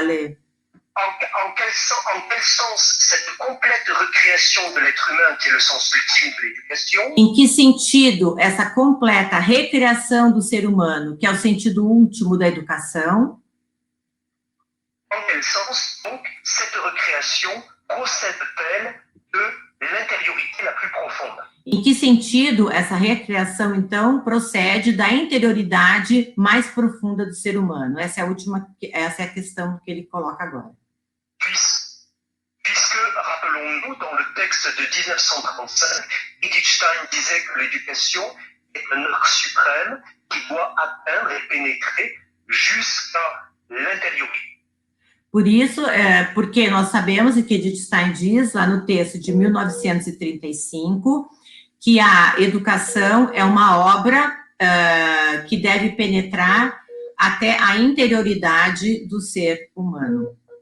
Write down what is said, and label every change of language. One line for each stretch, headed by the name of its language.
French: en quel sens cette complète recréation de l'être humain, qui est le sens ultime de l'éducation,
Portuguese: em que sentido essa completa recriação do ser humano, que é o sentido último da educação,
French: en quel sens donc cette recréation procède-t-elle de l'intériorité la plus profonde.
Portuguese: Em que sentido essa recriação, então, procede da interioridade mais profunda do ser humano? Essa é a questão que ele coloca agora.
French: Puisque, rappelons rappelons-nous, dans le texte de 1935, Edith Stein disait que l'éducation est un art suprême qui doit atteindre et pénétrer jusqu'à l'intériorité.
Portuguese: Por isso, porque nós sabemos, e que Edith Stein diz lá no texto de 1935, que a educação é uma obra que deve penetrar até a interioridade do ser humano.